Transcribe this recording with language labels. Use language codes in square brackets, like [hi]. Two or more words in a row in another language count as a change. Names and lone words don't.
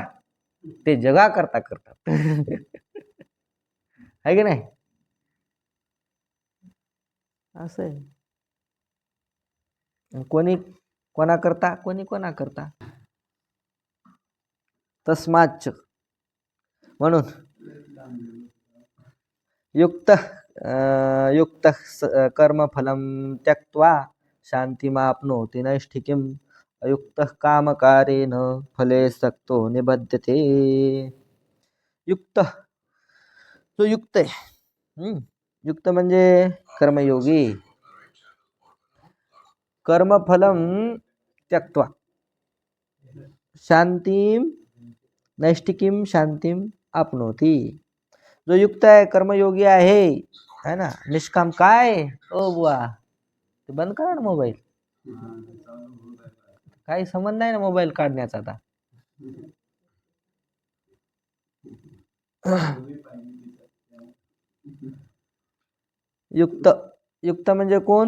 [mr] ते जगा करता करतात. आहे की नाही? असं आहे. कोणी कोणाकरता, कोणी कोणाकरता. [sa] तस्माच्च. म्हणून युक्त कर्मफलं त्यक्त्वा शान्तिमाप्नोति नैष्ठिकीम् अयुक्तः कामकारेण फले सक्तो निबध्यते. [mr] युक्त जो युक्त आहे. युक्त म्हणजे कर्मयोगी. [sa] कर्मफलं त्यक्त्वा शांतीं नैष्ठिकीं शांतीं आपनोति. [mr] जो युक्त आहे, कर्मयोगी आहे ना, निष्काम. काय ओ बुवा ते बंद करा ना मोबाईल. काही संबंध नाही ना मोबाईल काढण्याचा आता. युक्त म्हणजे कोण?